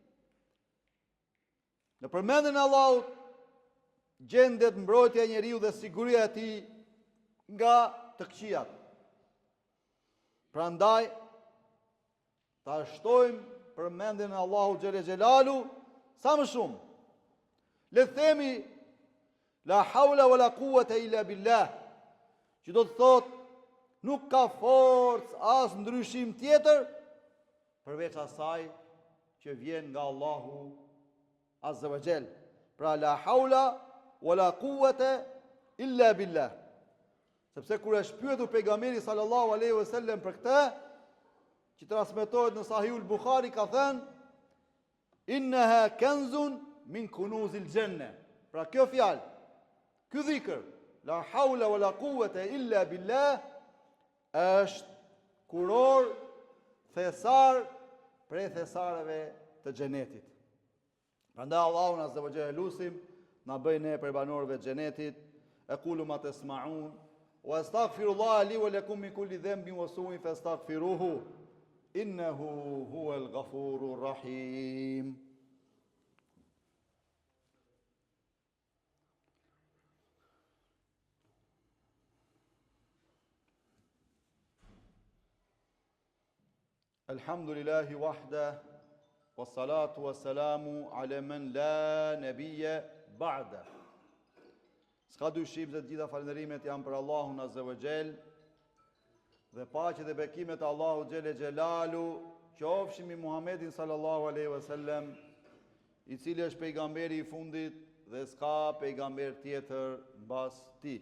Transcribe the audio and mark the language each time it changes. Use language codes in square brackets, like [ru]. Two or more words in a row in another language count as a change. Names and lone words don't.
[sq] Në përmendjen e Allahut gjendet mbrojtja e njeriu dhe siguria e tij nga të këqijat. Prandaj ta shtojmë përmendjen e Allahut جل جلاله sa më shumë. Le të themi [ar] لا حول ولا قوة إلا بالله, [sq] që do të thotë nuk ka forcë as ndryshim tjetër përveç asaj që vjen nga Allahu [ar] عز وجل. [sq] Pra [ar] لا حول ولا قوة إلا بالله. [sq] Sepse kur është pyetur pejgamberi [ar] صلى الله عليه وسلم [sq] për këtë, që transmetohet në Sahihul Buhari, ka thënë [ar] إنها كنز من كنوز الجنة. [sq] Pra kjo fjalë, ky dhikr, [ar] لا حول ولا قوة إلا بالله, [sq] është kuror, thesar prej thesareve të xhenetit. Prandaj Allahun [ar] عز وجل [sq] lutim na bëj ne për banorëve të xhenetit. [ar] أقول ما تسمعون وأستغفر الله لي ولكم من كل ذنب وسوء فاستغفروه إنه هو الغفور الرحيم. الحمد لله وحده والصلاة والسلام على من لا نبي بعده. [sq] S'ka dyshim se të gjitha falënderimet janë për Allahun [ar] عز وجل, [sq] dhe paqet dhe bekimet e Allahut جل جلاله qofshin mbi Muhammedin [ar] صلى الله عليه وسلم, [sq] i cili është pejgamberi i fundit dhe s'ka pejgamber tjetër mbas tij.